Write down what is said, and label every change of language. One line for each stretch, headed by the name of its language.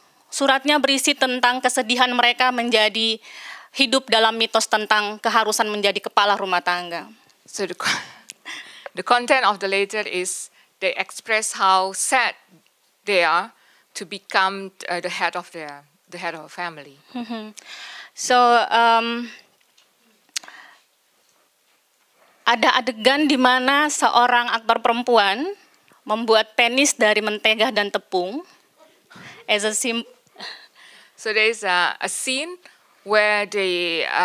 Indonesian: Suratnya berisi tentang kesedihan mereka menjadi hidup dalam mitos tentang keharusan menjadi kepala rumah tangga.
English: So the content of the letter is they express how sad they are to become the head of a family.
Indonesian: So ada adegan di mana seorang aktor perempuan membuat penis dari mentega dan tepung
English: as a So there's a scene where the